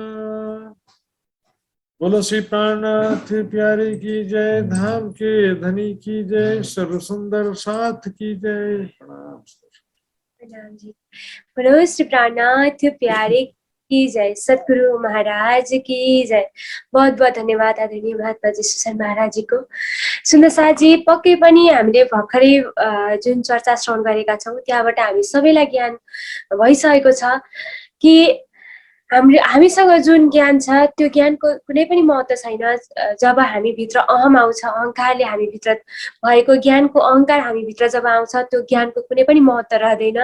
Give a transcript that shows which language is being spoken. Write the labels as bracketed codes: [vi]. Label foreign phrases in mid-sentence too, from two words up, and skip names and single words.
[hi] बोलो श्री प्राणनाथ प्यारे की जय, धाम के धनी की जय, सर्व सुंदर साथ की जय। प्रणाम। बोलो श्री प्राणनाथ प्यारे की जय, सतगुरु महाराज की जय। बहुत बहुत धन्यवाद आदरणीय महात्मा जी सुसन महाराज जी को। [ne] सुन्दर साथी, पक्कै पनि हामीले भर्खरै जुन चर्चा श्रवण गरेका छौँ त्यहाँबाट हामी सबैलाई ज्ञान भइसकेको छ कि हामीसँग जुन ज्ञान छ त्यो ज्ञानको कुनै पनि महत्त्व छैन। जब हामी भित्र अहम आउँछ, अहङ्कारले हामी भित्र भएको ज्ञानको अहङ्कार हामी भित्र जब आउँछ त्यो ज्ञानको कुनै पनि महत्त्व रहँदैन।